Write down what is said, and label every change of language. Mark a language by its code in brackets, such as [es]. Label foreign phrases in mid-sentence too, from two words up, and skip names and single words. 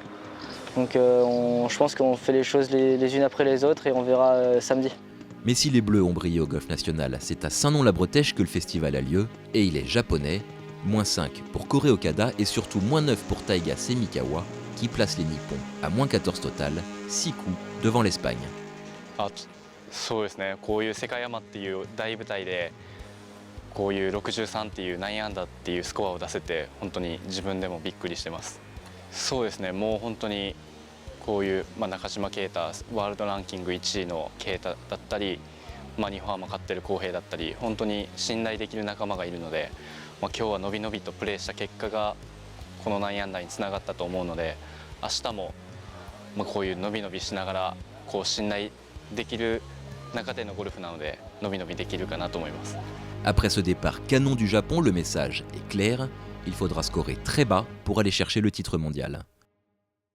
[fr] Donc je pense qu'on fait les choses les unes après les autres et on verra samedi. Mais si les Bleus ont brillé au golf national, c'est à Saint-Nom-la-Bretèche que le festival a lieu, et il est japonais. -5 pour Kore Okada et surtout -9 pour Taiga Semikawa, qui place les Nippons à -14 total, 6 coups devant l'Espagne. [ja] そうですね、こういう世界アマっていう大舞台でこういう63っていう9アンダーっていうスコアを出せて本当に自分でもびっくりしてます。そうですね、もう本当にこういう、中島啓太ワールドランキング1位の啓太だったり、日本アマ勝ってる浩平だったり本当に信頼できる仲間がいるので、今日はのびのびとプレーした結果がこの9アンダーにつながったと思うので、明日も、こういうのびのびしながらこう信頼できる中でのゴルフなのでのびのびできるかなと思います。 [fr] Après ce départ canon du Japon, le message est clair, il faudra scorer très bas pour aller chercher le titre mondial.